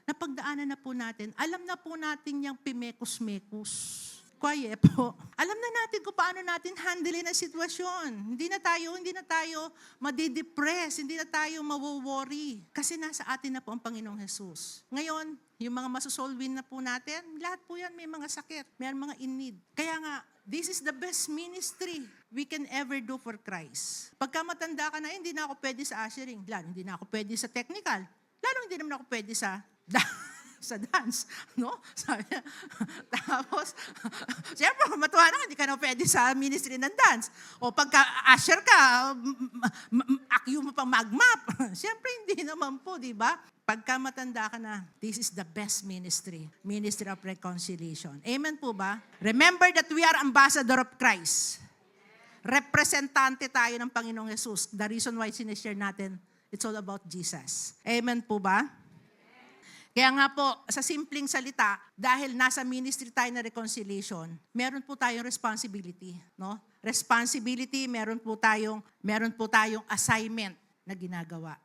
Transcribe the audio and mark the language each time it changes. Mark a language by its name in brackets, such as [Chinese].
[Filipino] Napagdaanan na po natin, alam na po natin yung pimekos-mekos. Quiet po. Alam na natin kung paano natin handlein ang sitwasyon. Hindi na tayo madidepress, hindi na tayo mawo-worry. Kasi nasa atin na po ang Panginoong Jesus. Ngayon, yung mga masosolvin na po natin, lahat po yan may mga sakit, may mga in need. Kaya nga, [English] this is the best ministry we can ever do for Christ. [Filipino] Pagka matanda ka na, hindi na ako pwede sa ushering. Lalo, hindi na ako pwede sa technical. Lalo, hindi naman ako pwede sa sa dance, no? Sabi niya. Tapos, siyempre, matuwa na, hindi ka na pwede sa ministry ng dance. O pagka usher ka, akyo mo pang mag-map. Siyempre, hindi naman po, di ba? Pagka matanda ka na, [English] this is the best ministry. Ministry of Reconciliation. [Filipino] Amen po ba? [English] Remember that we are ambassador of Christ. [Filipino] Representante tayo ng Panginoong Jesus. [English] The reason why [Filipino] sinishare natin, [English] it's all about Jesus. [Filipino] Amen po ba? Kaya nga po, sa simpleng salita, dahil nasa ministry tayo na reconciliation, meron po tayong responsibility, no? Responsibility, meron po tayong assignment na ginagawa.